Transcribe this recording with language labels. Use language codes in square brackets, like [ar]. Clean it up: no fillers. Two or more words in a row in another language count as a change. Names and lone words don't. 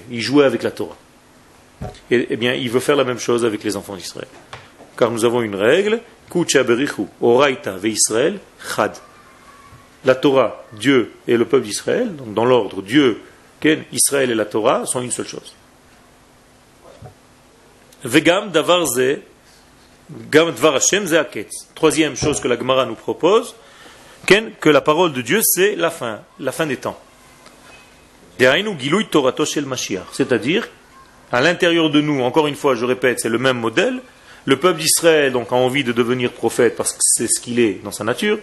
[fr] Il jouait avec la Torah. Eh bien, il veut faire la même chose avec les enfants d'Israël. Car nous avons une règle, la Torah, Dieu et le peuple d'Israël, donc dans l'ordre, Dieu, Israël et la Torah sont une seule chose. [he] וגם דבר זה, גם דבר השם זה הקץ. [fr] Troisième chose que la Gemara nous propose, que la parole de Dieu c'est la fin des temps. C'est-à-dire, à l'intérieur de nous, encore une fois, je répète, c'est le même modèle. Le peuple d'Israël donc a envie de devenir prophète parce que c'est ce qu'il est dans sa nature.